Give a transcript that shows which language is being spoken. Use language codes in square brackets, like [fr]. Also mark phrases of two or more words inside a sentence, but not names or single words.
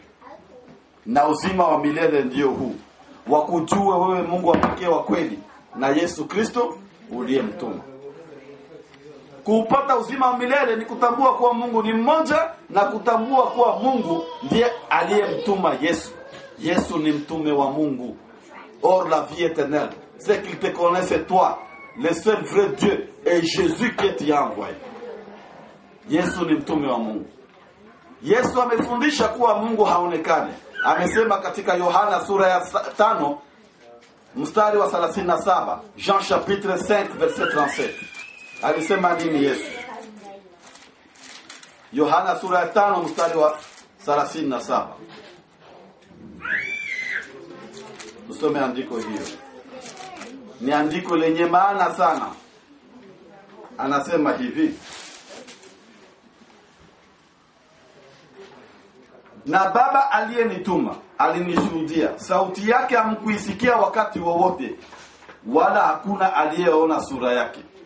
[sw] Na uzima wa milele ndio huu, wakujue wewe Mungu wa pekee wa kweli na Yesu Kristo uliyemtuma. Kupata uzima wa milele ni kutambua kuwa Mungu ni mmoja na kutambua kuwa Mungu ndiye aliyemtuma Yesu. Yesu ni mtume wa Mungu. [fr] Or la vie éternelle, c'est qu'il te connaisse toi, le seul vrai Dieu, et Jésus qui t'a envoyé. [sw] Yesu ni mtume wa Mungu. Yesu amefundisha kuwa Mungu haonekane. Amesema katika Yohana sura ya 5 mstari wa 37, [fr] Jean chapitre 5 verset 37. [sw] Alisema nini Yesu? Yohana sura ya 5 mstari wa 37. Tusome andiko hiyo. Ni andiko lenye maana sana. Anasema hivi: na Baba aliyenituma alinishuhudia, sauti yake hamkuisikia wakati wowote, wala hakuna aliyeona sura yake.